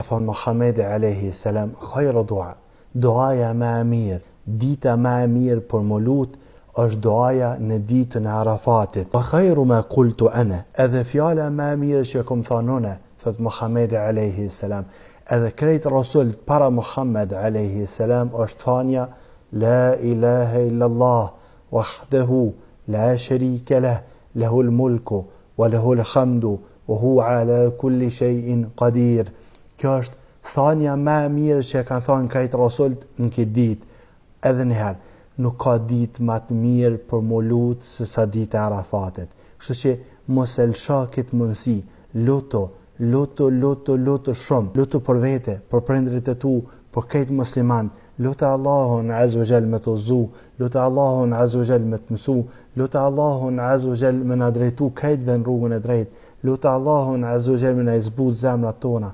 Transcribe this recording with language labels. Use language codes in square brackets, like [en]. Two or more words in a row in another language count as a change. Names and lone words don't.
[sq] Thonë Muhamedi [ar] عليه السلام, خير الدعاء, [sq] duaja më e mirë, dita më e mirë për më lut është duaja në ditën e Arafatit. [ar] وخير ما قلت أنا, [sq] edhe fjala më e mirë që kom thënë unë, thot Muhamedi [ar] عليه السلام, [sq] edhe krejt rasul para Muhammed [ar] عليه السلام [sq] është thënia [ar] لا إله إلا الله وحده لا شريك له له الملك وله الحمد وهو على كل شيء قدير. [sq] Kjo është thënia më e mirë që kanë thënë krejt rasullt në këtë ditë. Edhe njëherë, nuk ka ditë më të mirë për më lutë se sa ditë e Arafatit. Kështu që mos e lësha këtë mundësi, luto shumë, luto për vete, për prindrit e tu, për këtë musliman, luto Allahun [ar] عز وجل [sq] me të udhëzu, luto Allahun [ar] عز وجل [sq] me të mësu, luto Allahun [ar] عز وجل [sq] me na drejtu këtëve në rrugën e drejtë, luto Allahun [ar] عز وجل [sq] me na zbut zemrat tona.